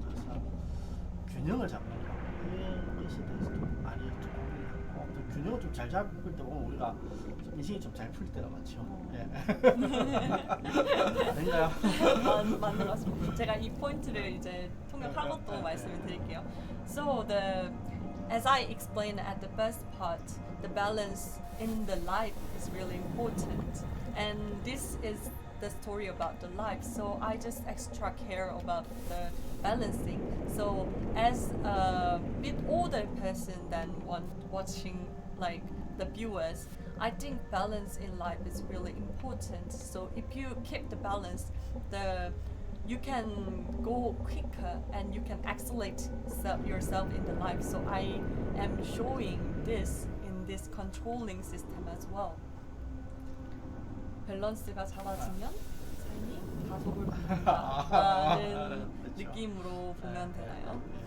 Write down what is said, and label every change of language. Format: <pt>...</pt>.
<ko>그래서 균형을 잡는 거 이것에 대해서도 많이 좀 고민을 하고 또 균형을 좀 잘 잡을 때 보면 우리가 인생이 좀 잘 풀릴 때가 많죠. 아닌가요? 맞는 것 같습니다. 제가 이 포인트를 이제 통역한 것도 말씀을 드릴게요.</ko> <en>So as I explained at the first part, the balance in the life is really important, and this is the story about the life. So I just extra care about the balancing. So as a bit older person than watching like the viewers, I think balance in life is really important. So if you keep the balance, you can go quicker and you can accelerate yourself in the life. So I am showing this in this controlling system as well.</en> <ko>밸런스가 잡아지면 삶이 가속을 부른다라는 느낌으로 보면 되나요?</ko>